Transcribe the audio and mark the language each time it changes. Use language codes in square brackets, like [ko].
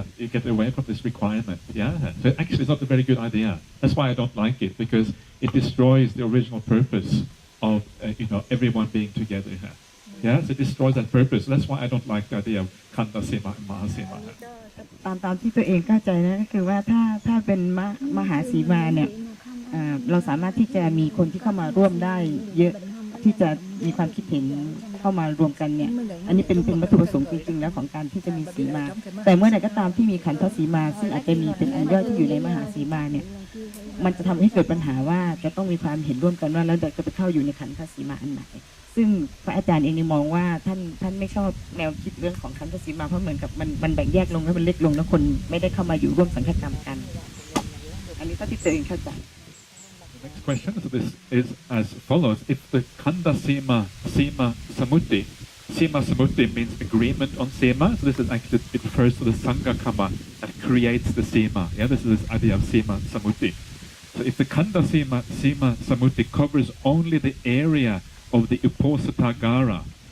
[en] You get away from this requirement. Yeah. So actually, it's not a very good idea. That's why I don't like it, because it destroys the original purpose of everyone being together. Yeah. So it destroys that purpose. That's why I don't like the idea of Khandasimā and Mahāsimā. [th] ตามที่ตัวเองเข้าใจนะก็คือว่าถ้าเป็นมหาสีมาเนี่ยเราสามารถที่จะมีคนที่เข้ามาร่วมได้เยอะที่จะมีความคิดเห็นเข้ามารวมกันเนี่ยอันนี้เป็นวัตถุประสงค์จริงๆแล้วของการที่จะมีสีมาแต่เมื่อไหร่ก็ตามที่มีขันธสีมาซึ่งอาจจะมีเป็นอันย่อยที่อยู่ในมหาสีมาเนี่ย มันจะทำให้เกิดปัญหาว่าจะต้องมีความเห็นร่วมกันว่าแล้วจะไปเข้าอยู่ในขันธสีมาอันไหนซึ่งพระอาจารย์เองมองว่าท่านไม่ชอบแนวคิดเรื่องของขันธสีมาเพราะเหมือนกับมันแบ่งแยกลงแล้วมันเล็กลงแล้วคนไม่ได้เข้ามาอยู่ร่วมสังฆกรรมกันอันนี้ก็ที่ตัวเองเข้าใจ [en] The next question is as follows: if the Khandasimā Simā Samuti, Simā Samuti means agreement on Simā, so this is actually, it refers to the Sangha Kamma that creates the Simā. Yeah, this is this idea of Simā Samuti. So if the Khandasimā Simā Samuti covers only the area of the Uposathagāra.